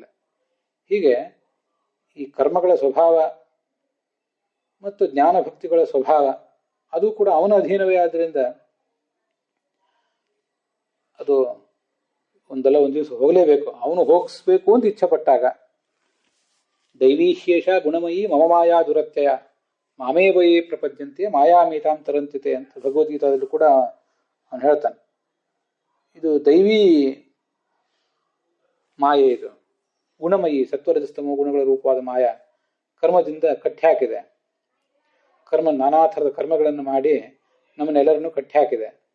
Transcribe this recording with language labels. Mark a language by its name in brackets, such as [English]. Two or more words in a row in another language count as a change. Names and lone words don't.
[Kannada] ಹೀಗೆ ಈ ಕರ್ಮಗಳ ಸ್ವಭಾವ ಮತ್ತು ಜ್ಞಾನ ಭಕ್ತಿಗಳ ಸ್ವಭಾವ ಅದು ಕೂಡ ಅವನ ಅಧೀನವೇ. ಆದ್ದರಿಂದ ಅದು ಒಂದಲ್ಲ ಒಂದು ದಿವಸ ಹೋಗಲೇಬೇಕು. ಅವನು ಹೋಗಿಸ್ಬೇಕು ಅಂತ ಇಚ್ಛೆ ಪಟ್ಟಾಗ. [Sanskrit] ದೈವೀಶೇಷ ಗುಣಮಯಿ ಮಮ ಮಾಯಾ ದುರತ್ಯಯ ಮಾಮೇ ವಯೇ ಪ್ರಪದ್ಯಂತೆ ಮಾಯಾಮೀತಾಂ ತರಂತಿತೆ [Kannada] ಅಂತ ಭಗವದ್ಗೀತಾದಲ್ಲೂ ಕೂಡ ಅವನು ಹೇಳ್ತಾನೆ. ಇದು ದೈವೀ ಮಾಯೆ, ಇದು ಗುಣಮಯಿ, ಸತ್ವರಜಸ್ತಮೋ ಗುಣಗಳ ರೂಪವಾದ ಮಾಯಾ ಕರ್ಮದಿಂದ ಕಟ್ಟಿ ಹಾಕಿದೆ. ನಾನಾ ಥರದ ಕರ್ಮಗಳನ್ನು ಮಾಡಿ ನಮ್ಮನ್ನೆಲ್ಲರನ್ನು ಕಟ್ಟಿ ಹಾಕಿದೆ.